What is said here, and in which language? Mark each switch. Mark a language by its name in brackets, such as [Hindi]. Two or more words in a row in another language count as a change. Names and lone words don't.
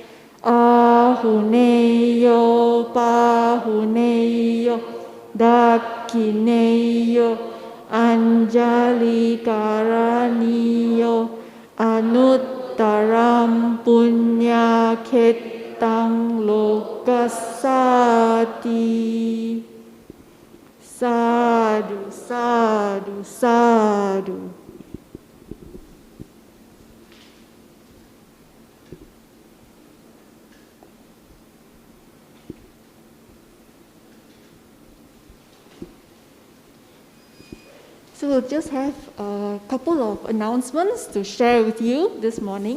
[Pali] Ahuneyo Pahuneyo Dakineyo Anjali Karaniyo Anuttaram Punya Ketang Lokasati. Sadhu, sadhu, sadhu. [English] So we'll just have a couple of announcements to share with you this morning.